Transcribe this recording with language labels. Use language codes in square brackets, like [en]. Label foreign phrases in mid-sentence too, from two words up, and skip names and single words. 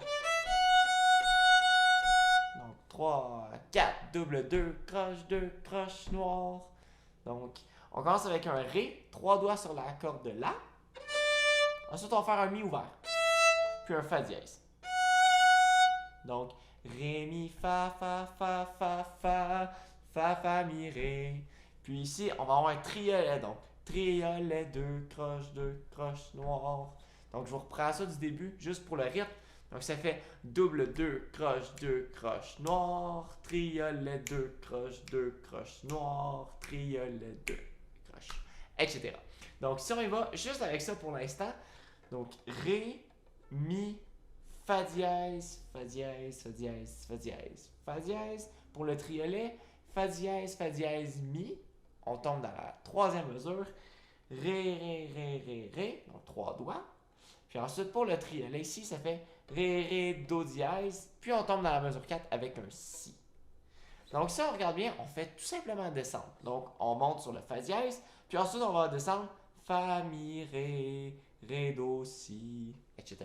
[fr] Donc, 3, 4, double 2 croches noires. Donc, on commence avec un Ré, 3 doigts sur la corde de La. Ensuite, on va faire un Mi ouvert. Puis un Fa dièse. Donc, Ré, Mi, Fa, Fa, Fa, Fa, Fa, Fa, Fa, Mi, Ré. Puis ici, on va avoir un triolet. Donc, triolet, deux croches noires. Donc, je vous reprends ça du début, juste pour le rythme. Donc, ça fait double deux croches noires, triolet, deux croches noires, triolet, deux croches, etc. Donc, si on y va juste avec ça pour l'instant, donc, Ré, Mi, Fa dièse, Fa dièse, Fa dièse, Fa dièse, Fa dièse. Pour le triolet, Fa dièse, Mi. On tombe dans la troisième mesure. Ré. Donc 3 doigts. Puis ensuite, pour le triolet ici, ça fait Ré, Do dièse. Puis on tombe dans la mesure 4 avec un Si. Donc si on regarde bien, on fait tout simplement descendre. Donc on monte sur le Fa dièse. Puis ensuite, on va descendre Fa, Mi, Ré, Do, Si, etc.